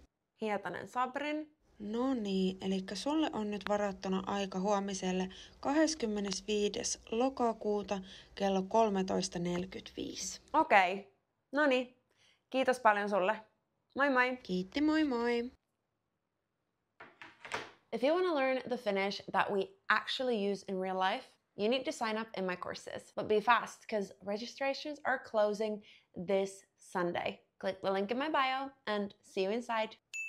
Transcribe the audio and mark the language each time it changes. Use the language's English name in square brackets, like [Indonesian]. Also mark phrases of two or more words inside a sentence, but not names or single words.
[Finnish] Hietanen Sabrin. No niin, eli sulle on nyt varattuna aika huomiselle 25. lokakuuta kello 13.45. Okei, no niin. Kiitos paljon sulle. Moi moi! Kiitti, moi moi! [English] If you want to learn the Finnish that we actually use in real life, you need to sign up in my courses. But be fast, because registrations are closing this Sunday. Click the link in my bio and see you inside.